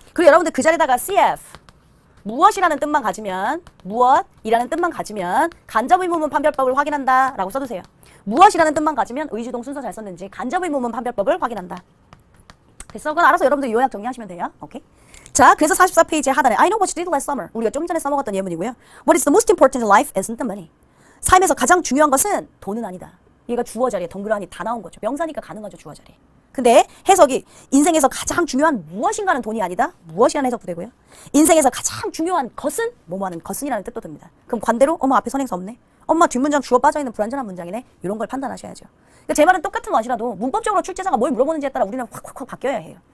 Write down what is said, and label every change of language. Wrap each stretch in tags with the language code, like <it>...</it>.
<ko>그리고 여러분들 그 자리에다가 cf 무엇이라는 뜻만 가지면 무엇이라는 뜻만 가지면 간접의문문 판별법을 확인한다 라고 써두세요. 무엇이라는 뜻만 가지면 의주동 순서 잘 썼는지 간접의문문 판별법을 확인한다. 됐어? 그건 알아서 여러분들 요약 정리하시면 돼요. 오케이? 자, 그래서 44페이지 하단에</ko> <en>I know what you did last summer.</en> <ko>우리가 좀 전에 써먹었던 예문이고요.</ko> <en>What is the most important in life isn't the money.</en> <ko>삶에서 가장 중요한 것은 돈은 아니다. 얘가 주어 자리에 덩그러니 다 나온 거죠. 명사니까 가능하죠, 주어 자리. 근데 해석이 인생에서 가장 중요한 무엇인가는 돈이 아니다. 무엇이라는 해석 부대고요. 인생에서 가장 중요한 것은 뭐뭐하는 것은이라는 뜻도 듭니다. 그럼 관대로 어머 앞에 선행사 없네. 엄마 뒷문장 주어 빠져있는 불완전한 문장이네. 이런 걸 판단하셔야죠. 그러니까 제 말은 똑같은 것이라도 문법적으로 출제자가 뭘 물어보는지에 따라 우리는 확 바뀌어야 해요.</ko>